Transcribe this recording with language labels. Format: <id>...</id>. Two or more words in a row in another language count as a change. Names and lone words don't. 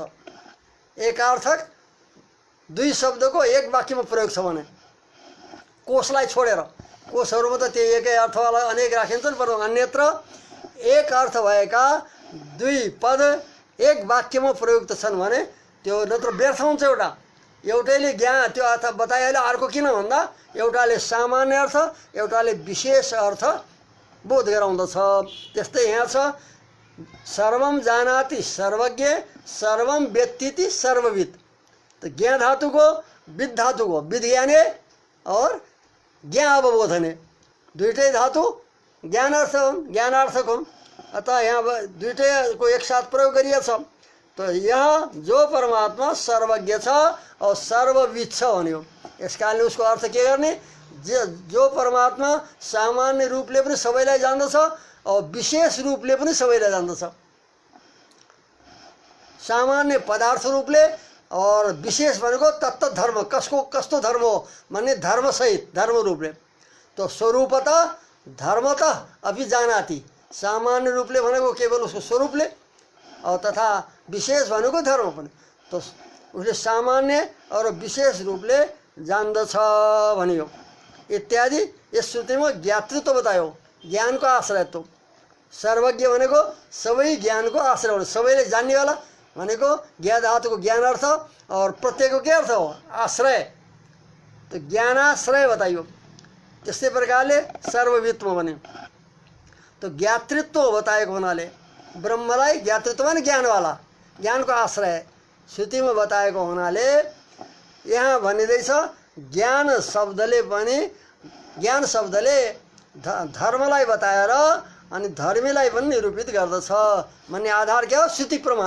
<ne>एक अर्थक दुई शब्दको एक वाक्यमा प्रयोग छ भने कोशलाई छोडेर, कोशहरूमा त त्यो एकै अर्थवाला अनेक राखिन्छन्, पर अन्यत्र एक अर्थ भएका दुई पद एक वाक्यमा प्रयुक्त छन् भने त्यो नत्र व्यर्थ हुन्छ। एउटैले ज्ञान त्यो अर्थ बताइहाल्यो, अर्को किन भन्दा एउटाले सामान्य अर्थ, एउटाले विशेष अर्थ बोध गराउँदछ। त्यस्तै यहाँ छ</ne> <sa>सर्वम जानाति सर्वज्ञ सर्वम व्यक्तिति सर्वविद।</sa> <ne>तो ज्ञ धातु को विद धातु को</ne> <sa>विज्ञाने और ज्ञा अवबोधने</sa> <ne>दुईटै धातु ज्ञानार्थक हुन्। अतः यहाँ दुईटै को एक साथ प्रयोग गरिएछ।</ne> <hi>तो यह जो परमात्मा</hi> <ne>सर्वज्ञ छ और सर्वविद छ भन्यो। यस कारणले उसको अर्थ के गर्ने, जो परमात्मा सामान्य रूपले पनि सबैलाई जान्दछ और विशेष रूपले पनि सबैलाई जान्दछ। सामान्य पदार्थ रूपले और विशेष भनेको तत्त धर्म, कसको कस्तो धर्म हो भन्ने धर्म सहित धर्म रूपले।</ne> <sa>तो स्वरूपतः धर्मतः अभि जानाति,</sa> <ne>सामान्य रूपले भनेको केवल उसको स्वरूपले और तथा विशेष भनेको धर्म पनि। तो उसले सामान्य और विशेष रूपले जान्दछ भनियो। इत्यादि यस श्रुतिमा ज्ञातृत्व बतायो, ज्ञानको आश्रयत्व। सर्वज्ञ भनेको सबै ज्ञानको आश्रय हो, सबैले जान्नेवाला भनेको ज्ञा धातुको ज्ञान अर्थ और प्रत्ययको के अर्थ हो, आश्रय। तो ज्ञानाश्रय बताइयो। त्यस्तै प्रकारले सर्ववित्व भन्यो। तो ज्ञातृत्व बताएको हुनाले ब्रह्मलाई ज्ञातृत्व भने ज्ञानवाला, ज्ञानको आश्रय श्रुतिमा बताएको हुनाले यहाँ भनिँदैछ ज्ञान शब्दले पनि, ज्ञान शब्दले धर्मलाई बताएर अनि धर्मीलाई पनि निरूपित गर्दछ भन्ने आधार क्या हो, श्रुति प्रमाण।</ne>